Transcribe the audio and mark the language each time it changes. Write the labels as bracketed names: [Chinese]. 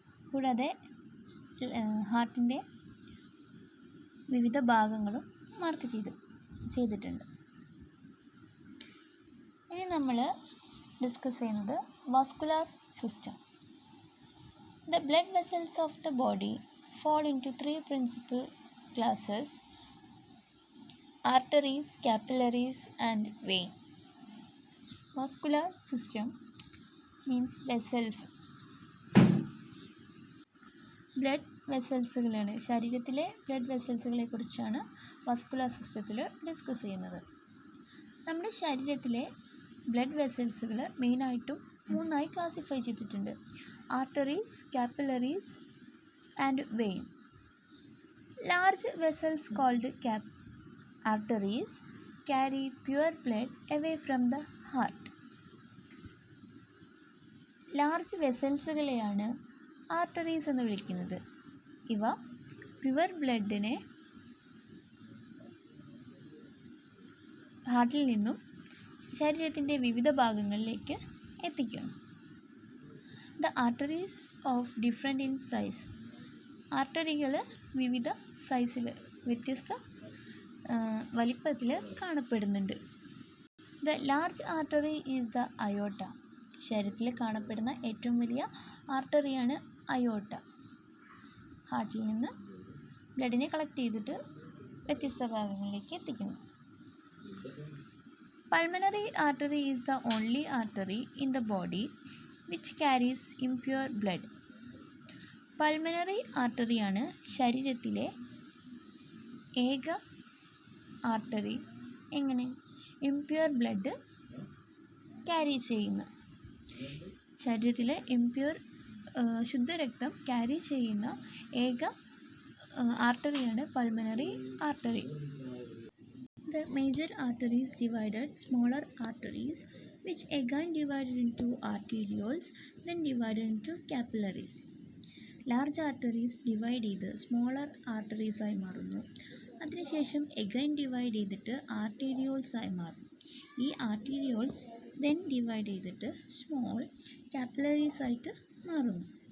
[Malayalam] കൂടാതെ ഹാർട്ടിൻ്റെ വിവിധ ഭാഗങ്ങളും മാർക്ക് ചെയ്തിട്ടുണ്ട്. ഇനി നമ്മൾ ഡിസ്കസ് ചെയ്യുന്നത് vascular system. [English] The blood vessels of the body fall into 3 principal classes: arteries, capillaries and vein. Vascular system means vessels. [Malayalam] Blood വെസൽസുകളാണ്. ശരീരത്തിലെ ബ്ലഡ് വെസൽസുകളെ കുറിച്ചാണ് വാസ്കുലർ സിസ്റ്റത്തിൽ ഡിസ്കസ് ചെയ്യുന്നത്. നമ്മുടെ ശരീരത്തിലെ ബ്ലഡ് വെസൽസുകൾ മെയിനായിട്ടും 3 ക്ലാസിഫൈ ചെയ്തിട്ടുണ്ട്: arteries, capillaries and vein. [English] Large vessels called arteries carry pure blood away from the heart. [Malayalam] Large വെസൽസുകളെയാണ് arteries എന്ന് വിളിക്കുന്നത്. ഇവ പ്യുവർ ബ്ലഡിനെ ഹാർട്ടിൽ നിന്നും ശരീരത്തിൻ്റെ വിവിധ ഭാഗങ്ങളിലേക്ക് എത്തിക്കുന്നു. [English] The arteries of different in size. [Malayalam] ആർട്ടറികൾ വിവിധ സൈസിൽ വ്യത്യസ്ത വലിപ്പത്തിൽ കാണപ്പെടുന്നുണ്ട്. [English] The large artery is the aorta. [Malayalam] ശരീരത്തിൽ കാണപ്പെടുന്ന ഏറ്റവും വലിയ ആർട്ടറിയാണ് അയോട്ട. ഹാർട്ടിൽ നിന്ന് ബ്ലഡിനെ കളക്ട് ചെയ്തിട്ട് വ്യത്യസ്ത ഭാഗങ്ങളിലേക്ക് എത്തിക്കുന്നു. [English] Pulmonary artery is the only artery in the body which carries impure blood. [Malayalam] Pulmonary ആർട്ടറിയാണ് ശരീരത്തിലെ ഏക ആർട്ടറി എങ്ങനെ ഇംപ്യൂർ ബ്ലഡ് ക്യാരി ചെയ്യുന്ന, ശരീരത്തിലെ ഇംപ്യൂർ ശുദ്ധരക്തം ക്യാരി ചെയ്യുന്ന ഏക ആർട്ടറിയാണ് pulmonary artery. [English] The major arteries divided smaller arteries which again divided into arterioles then divided into capillaries. [Malayalam] Large arteries divide ചെയ്ത് smaller ആർട്ടറീസായി മാറുന്നു. അതിനുശേഷം എഗൈൻ ഡിവൈഡ് ചെയ്തിട്ട് ആർട്ടീരിയോൾസായി മാറും. ഈ ആർട്ടീരിയോൾസ് ദെൻ ഡിവൈഡ് ചെയ്തിട്ട് സ്മോൾ കാപ്പിലറീസ് ആയിട്ട് മാറുന്നു.